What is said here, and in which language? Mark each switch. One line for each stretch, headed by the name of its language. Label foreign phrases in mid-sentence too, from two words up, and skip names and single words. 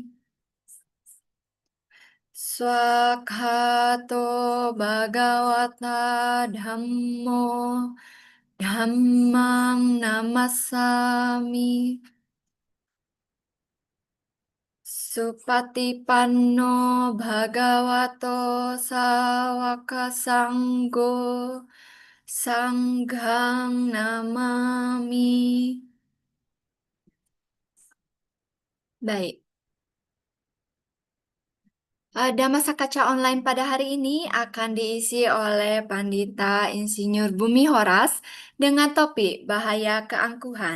Pali: Swakhato Bhagawata Dhammo Dhammang Namassami Supatipanno Bhagavato Sawaka Sanggo Sanghang Namami.
Indonesian: Baik, Dhamma Kaca Online pada hari ini akan diisi oleh Pandita Insinyur Bumi Horas dengan topik Bahaya Keangkuhan.